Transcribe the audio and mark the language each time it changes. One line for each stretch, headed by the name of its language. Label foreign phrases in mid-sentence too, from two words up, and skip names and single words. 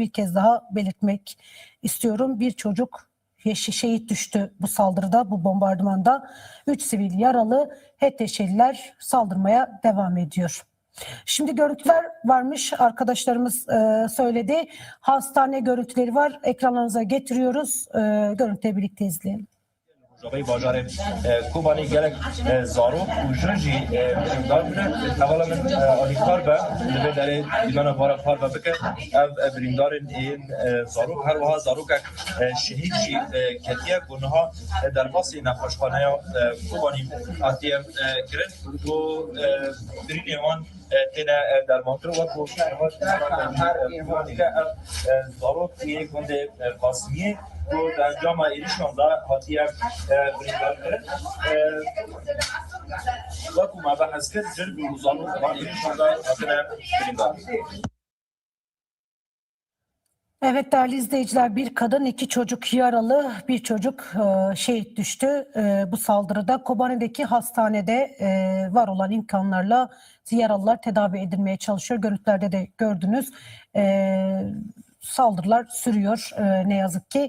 Turkish: Bir kez daha belirtmek istiyorum. Bir çocuk şehit düştü bu saldırıda, bu bombardımanda. 3 sivil yaralı. HTŞ'liler saldırmaya devam ediyor. Şimdi görüntüler varmış. Arkadaşlarımız söyledi. Hastane görüntüleri var. Ekranlarınıza getiriyoruz. Görüntüleri birlikte izleyelim.
Kurdish: Rojavayê bajarê Kobanê gelek zarok û jin jî birîndar bûne. Hevala min alîkar be li vê derê dîmena bara kar ve bike. Ev birîndarên ên zarok her wiha zarokek şehîd jî ketiye ku niha derbasî nexweşxaneya Kobanî hatiye kirin û birînê wan têne dermankirin wek ku her zarok ê gundê Qasîmiyê bu encama erişan da hatiye birindar kirin. Wek ku me behs kir jin û zarok wan erişan da hatine birindar.
Turkish: Evet değerli izleyiciler, bir kadın, 2 çocuk yaralı, bir çocuk şehit düştü bu saldırıda. Kobane'deki hastanede var olan imkanlarla yaralılar tedavi edilmeye çalışıyor. Görüntülerde de gördünüz. Saldırılar sürüyor ne yazık ki.